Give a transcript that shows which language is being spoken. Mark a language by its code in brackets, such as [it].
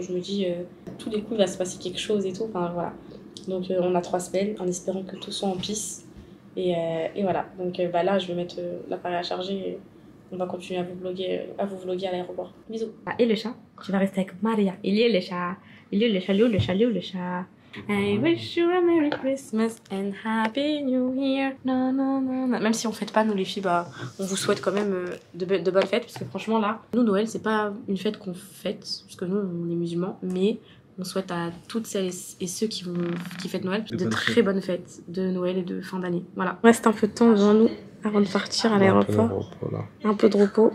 [fr] Je me dis, tous les coups, il va se passer quelque chose et tout. Enfin, voilà. Donc, on a 3 semaines en espérant que tout soit en piste. Et voilà. Donc, là, je vais mettre l'appareil à charger et on va continuer à vous vlogger à l'aéroport. Bisous. Ah, et le chat, tu vas rester avec Maria. Il y a le chat. Il y a le chat, le chat. [en] I wish you a Merry Christmas and Happy New Year. [fr] Non, non, non, non. Même si on fête pas, nous les filles, bah, on vous souhaite quand même de bonnes fêtes. Parce que franchement, là, nous, Noël, c'est pas une fête qu'on fête. Parce que nous, on est musulmans. Mais on souhaite à toutes celles et ceux qui fêtent Noël de très bonnes fêtes de Noël et de fin d'année. Voilà. Il reste un peu de temps devant nous avant de partir à l'aéroport. Un peu de repos.